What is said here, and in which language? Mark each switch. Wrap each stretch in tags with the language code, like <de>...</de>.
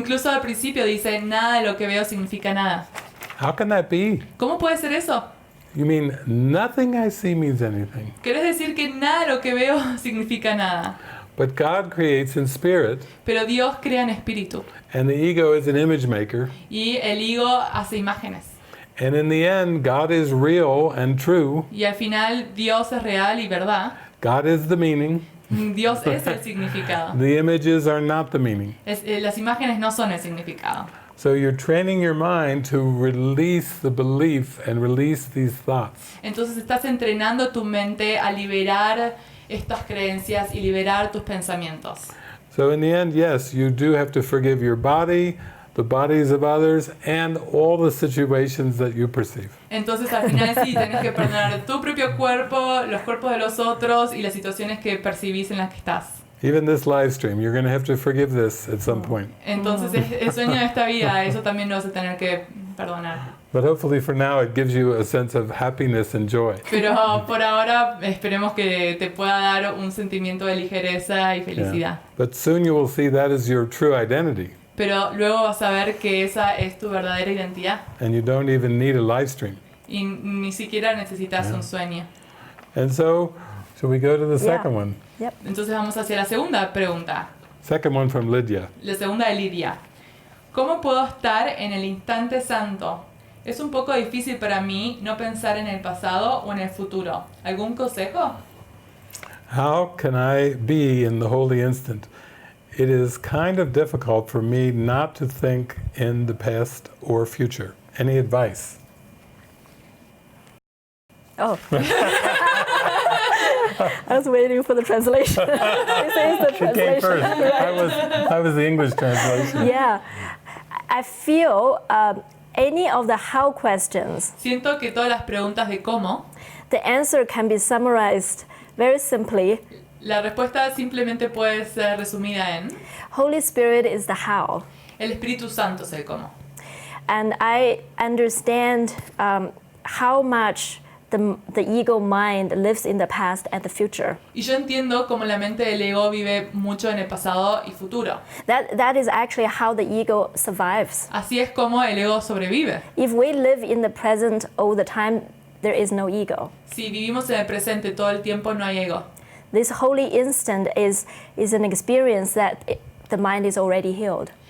<es>incluso al principio dice, nada de lo que veo significa nada.</es> <en>How can that be?</en> <es>¿Cómo puede ser eso?</es> <en>You mean nothing I see means anything.</en> <es>¿Querés decir que nada de lo que veo significa nada?</es> <en>But God creates in spirit,</en> <es>Pero Dios crea en espíritu.</es> <en>and the ego is an image maker.</en> <es>Y el ego hace imágenes.</es> <en>And in the end, God is real and true.</en> <es>Y al final Dios es real y verdad.</es> <en>God is the meaning.</en> <es>Dios es el significado.</es> <en>The images are not the meaning.</en> <es>Las imágenes no son el significado.</es> <en>So you're training your mind to release the belief and release these thoughts.</en> <es>Entonces estás entrenando tu mente a liberar estas creencias y liberar tus pensamientos.</es> <en>So in the end, yes, you do have to forgive your body, the bodies of others, and all the situations that you perceive.</en> <es>Entonces al final sí, tenés que perdonar tu propio cuerpo, los cuerpos de los otros y las situaciones que percibís en las que estás.</es> <en>Even this live stream, you're going to have to forgive this at some point.</en> <es>Entonces el sueño de esta vida, eso también lo vas a tener que perdonar.</es> <en>But hopefully for now it gives you a sense of happiness and joy.</en> <es>Pero por ahora esperemos que te pueda dar un sentimiento de ligereza y felicidad.</es> <en>But soon you will see that is your true identity,</en> <es>Pero luego vas a ver que esa es tu verdadera identidad</es> <en>and you don't even need a live stream.</en> <es>y ni siquiera necesitas un sueño.</es> <en>And so, shall we go to the Yeah. second one? Yep.</en> <es>Entonces vamos hacia la segunda pregunta.</es> <en>Second one from Lydia.</en> <es>La segunda de Lidia. ¿Cómo puedo estar en el instante santo? Es un poco difícil para mí no pensar en el pasado o en el futuro. ¿Algún consejo?</es> <en>How can I be in the holy instant? It is kind of difficult for me not to think in the past or future. Any advice? Oh. I was waiting for the translation. This is the She came first. I was the English translation. Yeah. I feel any of the how questions,</en> <es>Siento que todas las preguntas de cómo,</es> <en>the answer can be summarized very simply.</en> <es>la respuesta simplemente puede ser resumida en</es> <en>Holy Spirit is the how.</en> <es>el Espíritu Santo es el cómo.</es> <en>And I understand how much the ego mind lives in the past and the future.</en> <es>Y yo entiendo cómo la mente del ego vive mucho en el pasado y futuro.</es> <en>That is actually how the ego survives.</en> <es>Así es como el ego sobrevive.</es> <en>If we live in the present all the time, there is no ego.</en> <es>Si vivimos en el presente todo el tiempo, no hay ego.</es> <en>This holy instant is an experience that the mind is already healed.</en>